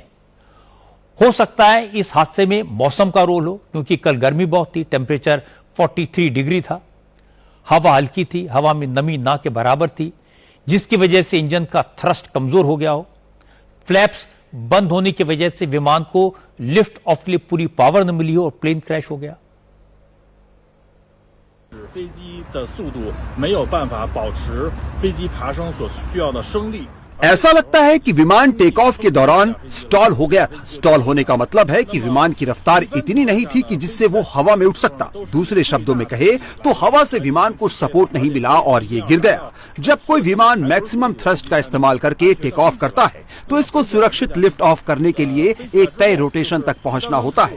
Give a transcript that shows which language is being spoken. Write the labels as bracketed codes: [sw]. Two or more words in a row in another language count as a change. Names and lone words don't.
[hi] हो सकता है इस हादसे में मौसम का रोल हो, क्योंकि कल गर्मी बहुत थी, टेम्परेचर 43 डिग्री था, हवा हल्की थी, हवा में नमी ना के बराबर थी, जिसकी वजह से इंजन का थ्रस्ट कमजोर हो गया हो। फ्लैप्स बंद होने की वजह से विमान को [en] lift off [hi] के लिए पूरी पावर न मिली हो और प्लेन क्रैश हो गया। [zh] 飞机的速度没有办法保持飞机爬升所需要的升力。 [hi] ऐसा लगता है कि विमान [en] take off [hi] के दौरान स्टॉल हो गया था। स्टॉल होने का मतलब है कि विमान की रफ्तार इतनी नहीं थी कि जिससे वो हवा में उठ सकता। दूसरे शब्दों में कहे तो हवा से विमान को सपोर्ट नहीं मिला और ये गिर गया। जब कोई विमान [en] maximum thrust [hi] का इस्तेमाल करके [en] take off [hi] करता है तो इसको सुरक्षित [en] lift off [hi] करने के लिए एक तय रोटेशन तक पहुंचना होता है।